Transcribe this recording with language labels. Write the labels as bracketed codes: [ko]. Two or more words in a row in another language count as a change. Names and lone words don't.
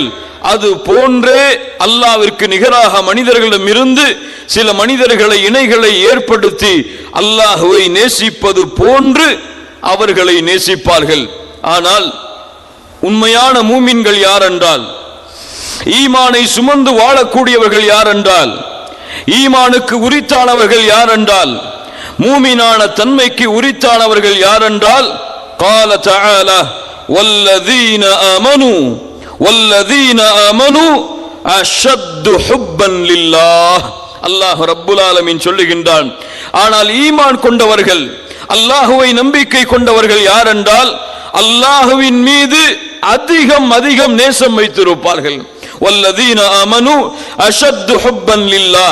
[ta] அது போன்றே அல்லாஹ்விற்கு நிகராக மனிதர்களிடமிருந்து சில மனிதர்களை இணைகளை ஏற்படுத்தி அல்லாஹுவை நேசிப்பது போன்று அவர்களை நேசிப்பார்கள். ஆனால் உண்மையான மூமின்கள் யார் என்றால், ஈமானை சுமந்து வாழக்கூடியவர்கள் யார் என்றால், ஈமானுக்கு உரித்தானவர்கள் யார் என்றால், மூமினான தன்மைக்கு உரித்தானவர்கள் யார் என்றால், [ar] قال تعالى والذين آمنوا أشد حبا لله. الله رب العالمين [ta] சொல்லுகின்றான், ஆனால் ஈமான் கொண்டவர்கள், அல்லாஹுவை நம்பிக்கை கொண்டவர்கள் யார் என்றால், அல்லாஹுவின் மீது அதிகம் நேசம் வைத்திருப்பார்கள். [ar] والذين آمنوا أشد حبا لله.